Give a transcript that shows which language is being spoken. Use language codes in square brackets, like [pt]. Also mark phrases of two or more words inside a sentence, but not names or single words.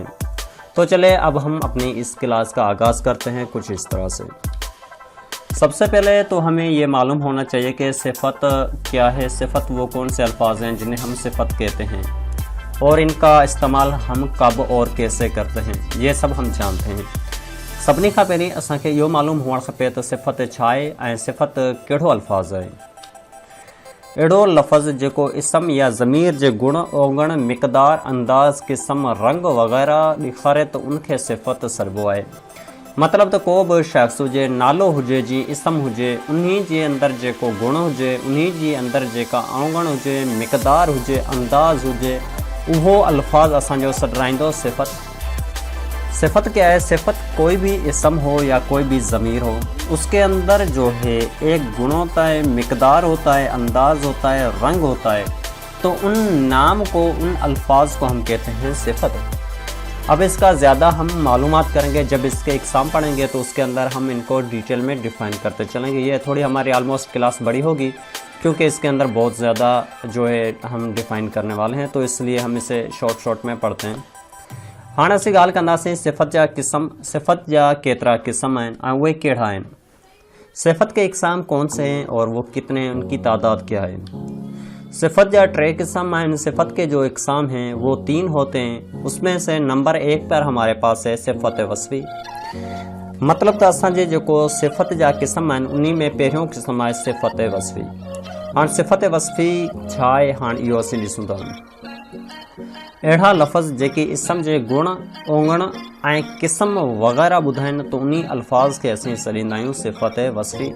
[ur] تو چلے اب ہم اپنی اس کلاس کا آغاز کرتے ہیں کچھ اس طرح سے. سب سے پہلے تو ہمیں یہ معلوم ہونا چاہیے کہ صفت کیا ہے. صفت وہ کون سے الفاظ ہیں جنہیں ہم صفت کہتے ہیں اور ان کا استعمال ہم کب اور کیسے کرتے ہیں، یہ سب ہم جانتے ہیں. [sd] सभिनी खां पहिरीं असांखे इहो मालूम हुअणु खपे त सिफ़त छा आहे ऐं सिफ़त कहिड़ो अल्फाज़ आहे। अहिड़ो लफ़्ज़ जेको इसम या ज़मीर जे गुण औगण मिक़दार अंदाज़ क़िस्म रंग वग़ैरह ॾेखारे त उनखे सिफ़त सॾिबो आहे। मतिलबु त को बि शख़्स हुजे, नालो हुजे, जी इसम हुजे, उन्ही जे अंदरि जेको गुण हुजे, उन्ही जे अंदरि जेका औगण हुजे, मिक़दार हुजे, अंदाज़ हुजे, वो अल्फाज असांजो सॾाईंदो सिफ़त। [ur] صفت کیا ہے? صفت کوئی بھی اسم ہو یا کوئی بھی ضمیر ہو، اس کے اندر جو ہے ایک گن ہوتا ہے، مقدار ہوتا ہے، انداز ہوتا ہے، رنگ ہوتا ہے، تو ان نام کو، ان الفاظ کو ہم کہتے ہیں صفت. اب اس کا زیادہ ہم معلومات کریں گے جب اس کے اقسام پڑھیں گے، تو اس کے اندر ہم ان کو ڈیٹیل میں ڈیفائن کرتے چلیں گے. یہ تھوڑی ہماری [en] almost class [ur] بڑی ہوگی کیونکہ اس کے اندر بہت زیادہ جو ہے ہم ڈیفائن کرنے والے ہیں، تو اس لیے ہم اسے شارٹ میں پڑھتے ہیں. ہاں, [sd] असीं ॻाल्हि कंदासीं सिफ़त जा क़िस्म, सिफ़त जा केतिरा क़िस्म आहिनि ऐं उहे कहिड़ा आहिनि, [ur] صفت کے اقسام کون سے ہیں اور وہ کتنے ہیں، ان کی تعداد کیا ہے. [sd] सिफ़त जा 3 क़िस्म आहिनि। [ur] صفت کے جو اقسام ہیں وہ 3 ہوتے ہیں۔ اس میں سے نمبر 1 پر ہمارے پاس ہے صفت وصفی. [sd] मतलब त असांजे जेको सिफ़त जा क़िस्म आहिनि उन्ही में पहिरियों क़िस्म आहे सिफ़त वस्फ़ी। हाणे सिफ़त वस्फ़ी छा आहे, हाणे इहो असीं ॾिसूं था। अहिड़ा लफ़्ज़ जेके इसम जे गुण औगण ऐं क़िस्म वग़ैरह ॿुधाइनि, तो उन्ही अल्फाज़ खे असीं सॾींदा आहियूं सिफ़त वस्फ़ी।